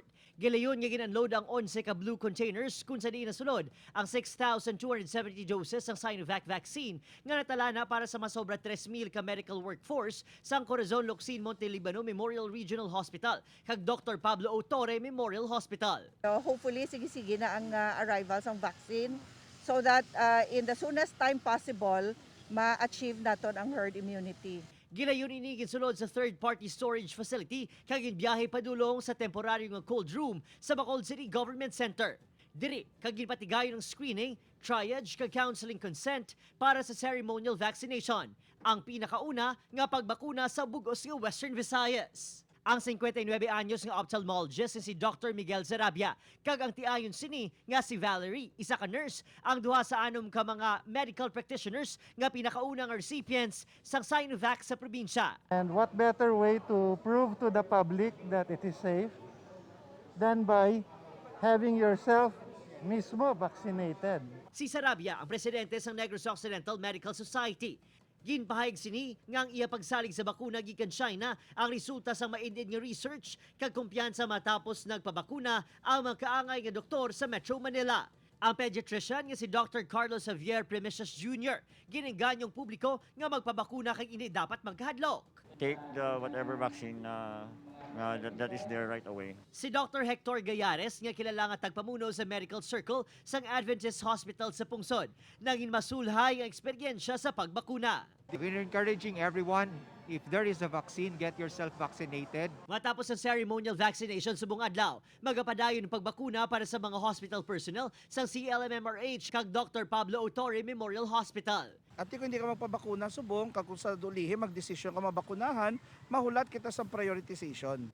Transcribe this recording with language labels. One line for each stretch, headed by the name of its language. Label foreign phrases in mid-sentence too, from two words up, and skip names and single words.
Hiligaynon: Gilayon nga ginunload ang 11 ka
English: blue containers
Hiligaynon: kung sa di nasulod ang 6,270 doses ng
English: Sinovac Vaccine
Hiligaynon: nga natala na para sa masobra 3,000 ka
English: medical workforce
Hiligaynon: sang Corazon Locsin Montelibano Memorial Regional Hospital kag Dr. Pablo Autore Memorial Hospital.
English: Hopefully, sige-sige na ang arrival ng vaccine so that in the soonest time possible,
Hiligaynon: ma-achieve naton ang herd immunity. Gilayon ini ginsulod sa
English: third-party storage facility
Hiligaynon: kag ginbiyahe padulong sa temporaryo nga
English: cold room
Hiligaynon: sa Bacolod City Government Center. Diri kag ginpatigayon ng screening, triage kag counseling consent para sa
English: ceremonial vaccination.
Hiligaynon: Ang pinakauna nga pagbakuna sa bugos nga Western Visayas. Ang 59 anyos nga ophthalmologist si Dr. Miguel Zarabia kag ang tiayon sini nga si Valerie, isa ka nurse, ang duha sa anom ka mga
English: medical practitioners
Hiligaynon: nga pinakaunang recipients sang Sinovac sa probinsya.
English: And what better way to prove to the public that it is safe than by having yourself mismo vaccinated.
Hiligaynon: Si Zarabia ang presidente sang Negros Occidental Medical Society. Ginpahayag sini nga ang iya pagsalig sa bakuna gikan China ang resulta sa maindid nga research kag kumpiyansa matapos nagpabakuna ang mga kaangay nga doktor sa
English: Metro Manila.
Hiligaynon: Ang pediatrician nga si Dr. Carlos Javier Premisias Jr. gininganyong publiko nga magpabakuna kag ini dapat magkahadlok.
English: Take the whatever vaccine that is there right away.
Hiligaynon: Si Dr. Hector Gayares nga kilala nga tagpamuno sa
English: medical circle
Hiligaynon: sang Adventist Hospital sa Pungsod naging masulhay ang eksperyensya sa pagbakuna.
English: We're encouraging everyone, if there is a vaccine, get yourself vaccinated.
Hiligaynon: Matapos ang
English: ceremonial vaccination
Hiligaynon: sa buong adlaw, magapadayon ng pagbakuna para sa mga
English: hospital personnel
Hiligaynon: sa CLMMRH kag Dr. Pablo Autore Memorial Hospital. At kung hindi ka magpabakuna, subong, kag kung sa dulihi, magdesisyon ka mabakunahan, mahulat kita sa prioritization.